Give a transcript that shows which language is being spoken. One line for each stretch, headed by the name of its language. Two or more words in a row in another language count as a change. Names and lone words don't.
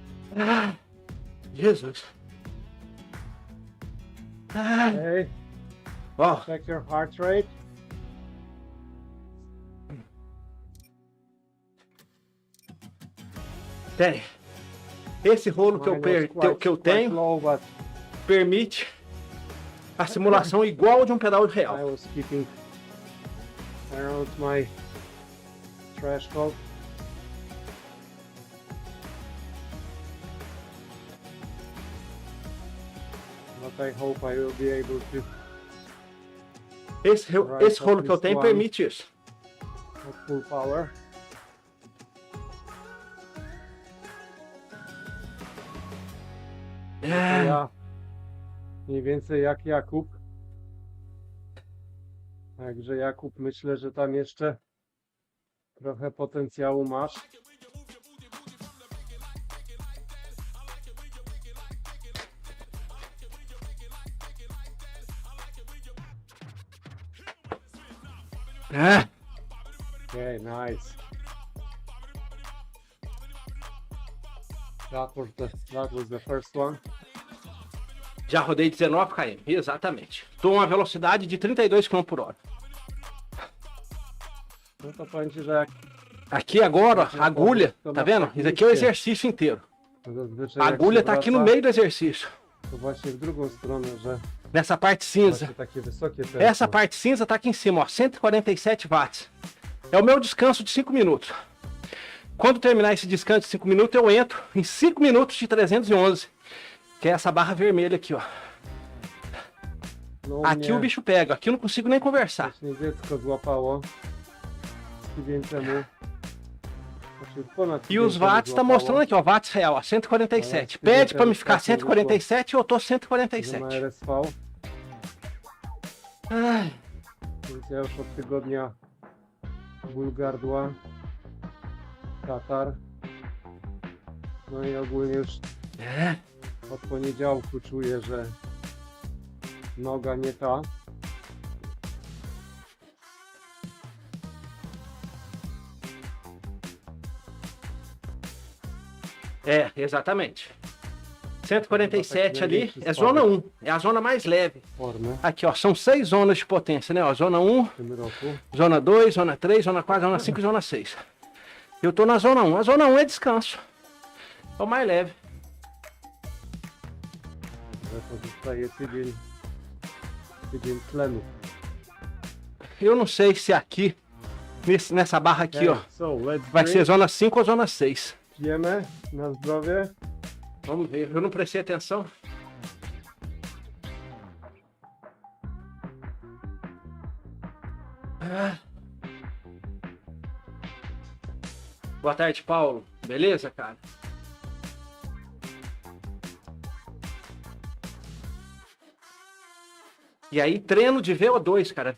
English: Ah, Jesus. Ah, Okay,
Portuguese: ó,
English: check your heart rate.
Portuguese: tem. Esse rolo que
English: Mine was
Portuguese: eu
English: quite
Portuguese: tenho
English: low, but
Portuguese: permite a simulação igual de um pedal
English: I
Portuguese: real.
English: was keeping around my threshold. But I hope I will be able to
Portuguese: Esse rolo que eu
English: at
Portuguese: tenho
English: least one.
Portuguese: permite isso.
English: at full power. To Ah,
Polish: ja mniej więcej jak Jakub. Także Jakub, myślę, że tam jeszcze trochę potencjału masz. ah,
English: Okay, nice. That was the first one.
Portuguese: já rodei 19 km, exatamente. Estou uma velocidade de 32 km por hora.
Polish: No to powiem Ci, że jak
Portuguese: Aqui agora, ó, a agulha, tá vendo? Isso aqui é o exercício inteiro.
Polish: zazwyczaj
Portuguese: A
Polish: jak
Portuguese: agulha
Polish: się
Portuguese: tá aqui no
Polish: wraca,
Portuguese: meio do exercício.
Polish: to właśnie w drugą stronę, że
Portuguese: Nessa parte cinza.
Polish: właśnie takie wysokie tempo.
Portuguese: Essa parte cinza tá aqui em cima, ó, 147 watts. É o meu descanso de 5 minutos. Quando terminar esse descanso de 5 minutos, eu entro em 5 minutos de 311. Que é essa barra vermelha aqui, ó.
Polish: No u
Portuguese: Aqui
Polish: mnie
Portuguese: o bicho pega, aqui eu não consigo nem conversar.
Polish: właśnie dziecko złapało tydzień temu. Znaczy ponad
Portuguese: E
Polish: tydzień
Portuguese: os
Polish: temu
Portuguese: watts tá
Polish: złapało,
Portuguese: mostrando aqui, ó, watts real, ó, 147. Pede pra me ficar 147 e eu tô
Polish: że
Portuguese: 147.
Polish: ma RSV,
Portuguese: Ai,
Polish: więc ja już od tygodnia ból gardła, katar. No i ogólnie już
Portuguese: é.
Polish: od poniedziałku czuję, że noga nie ta.
Portuguese: É, exatamente. 147 ali é zona 1, é a zona mais leve.
Polish: Formę
Portuguese: Aqui, ó, são 6 zonas de potência, né? Ó, zona 1,
Polish: w tym roku.
Portuguese: zona 2, zona 3, zona 4, zona 5 e zona 6. Eu tô na zona 1. A zona 1 é descanso. É o mais leve.
Polish: Że pozostaje tydzień tlenu.
Portuguese: Eu não sei se aqui, nessa barra aqui, ó,
English: So, let's
Portuguese: vai
English: drink.
Portuguese: ser zona 5 ou zona 6.
Polish: Pijemy na zdrowie.
Portuguese: Vamos ver. Eu não prestei atenção. Ah. Boa tarde, Paulo. Beleza, cara? E aí, treino de VO2, cara.